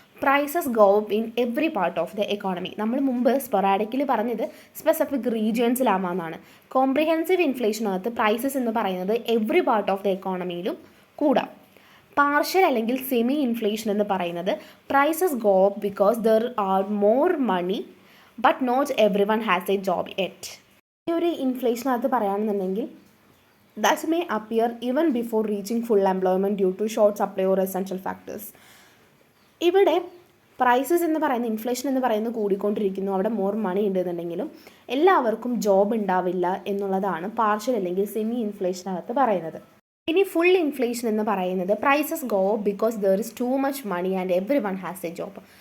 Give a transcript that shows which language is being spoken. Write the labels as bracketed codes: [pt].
[en] Prices go up in every part of the economy. [ml] നമ്മൾ മുമ്പ് സ്പൊറാഡിക്കലി പറഞ്ഞത് സ്പെസിഫിക് റീജിയൻസിലാവാമെന്നാണ്. കോംപ്രിഹെൻസീവ് ഇൻഫ്ലേഷനകത്ത് പ്രൈസസ് എന്ന് പറയുന്നത് [en] every part of the എക്കോണമിയിലും [ml] കൂടാം. പാർഷ്യൽ അല്ലെങ്കിൽ സെമി ഇൻഫ്ലേഷൻ എന്ന് പറയുന്നത് [en] Prices go up because there are more money but not everyone has a job et. [ml] ഈ ഒരു ഇൻഫ്ലേഷനകത്ത് പറയുകയാണെന്നുണ്ടെങ്കിൽ [en] that may appear even before reaching full employment due to short supply or essential factors. [ml] ഇവിടെ prices എന്ന് പറയുന്ന, inflation എന്ന് പറയുന്നത് കൂടിക്കൊണ്ടിരിക്കുന്നു, അവിടെ more money ഉണ്ടെന്നുണ്ടെങ്കിലും എല്ലാവർക്കും ജോബ് ഉണ്ടാവില്ല എന്നുള്ളതാണ് പാർഷ്യൽ അല്ലെങ്കിൽ സെമി ഇൻഫ്ലേഷനകത്ത് പറയുന്നത്. ഇനി ഫുൾ ഇൻഫ്ലേഷൻ എന്ന് പറയുന്നത് [en] Prices go because there is too much money and everyone has a job.